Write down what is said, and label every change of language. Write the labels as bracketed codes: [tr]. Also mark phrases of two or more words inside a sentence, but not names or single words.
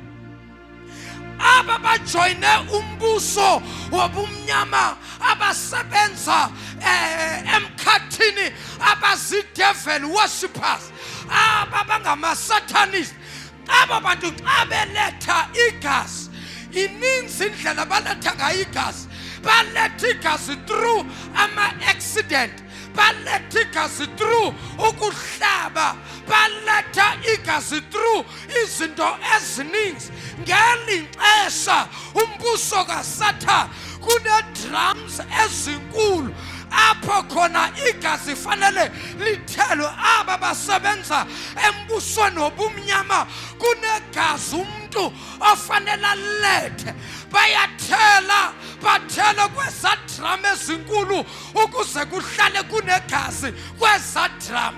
[xh] Aba bajoyine umbuso wobumnyama, abasebenza emkhathini, abazi- [en] devil worshippers, [xh] aba bangama-satanists. Aba bantu xa beletha igazi, ininzi indlela baletha ngayo igazi. Baletha igazi through ama-accident, baletha igazi through ukuhlaba, baletha igazi through izinto ezininzi. Ngeli xesha umbuso kaSathane kune-drums ezinkulu apho khona igazi fanele lithelwe. Aba basebenza embusweni wobumnyama, kunegazi umuntu ofanele alethe. Bayathela, bathela kweza drum ezinkulu ukuze kuhlale kunegazi kweza drum.